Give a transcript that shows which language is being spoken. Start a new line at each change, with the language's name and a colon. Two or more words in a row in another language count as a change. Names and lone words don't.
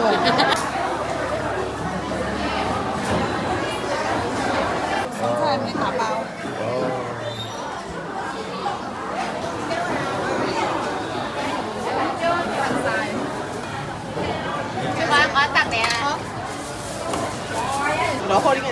Chinese: 生菜沒打包。
Thai: 我ตักเนี่ย
Chinese: 然後你給